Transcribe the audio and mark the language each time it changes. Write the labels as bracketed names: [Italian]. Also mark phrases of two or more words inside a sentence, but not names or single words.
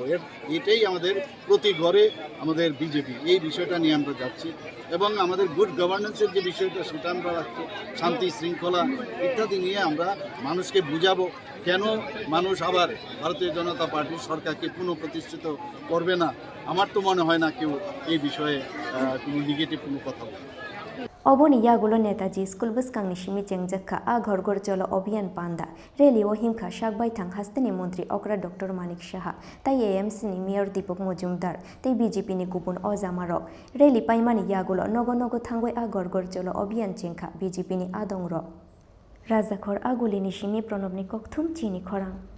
[Bangla] এটাই আমাদের প্রতি ঘরে আমাদের বিজেপি, এই বিষয়টা নিয়ে আমরা যাচ্ছি এবং আমাদের [English] good governance [Bangla] যে বিষয়টা সেটা আমরা রাখছি, শান্তি শৃঙ্খলা ইত্যাদি নিয়ে আমরা মানুষকে বুঝাবো কেন মানুষ আবার ভারতীয় জনতা পার্টির সরকারকে পুনঃপ্রতিষ্ঠিত করবে না। আমার তো মনে হয় না কেউ এই বিষয়ে কোনো নেগেটিভ কোনো কথা বলে। [Kok Borok] Oboni yagulo Netaji School Buskang Nishimi Chengjaka a Gorgor Jolo Obian Panda Reli Ohimka Shakbai Tang Hastani Montri Okra Dr. Manik Shaha Tai AMC ni Mayor Dipok Mojumdar Tai BJP ni Kupun Ozamarok Reli Paimani yagulo Nogo Nogo Tangoi a Gorgor Jolo Obian Chenka BJP ni Adongro Razakor Aguli Nishimi Pronobni Koktum Chini Korang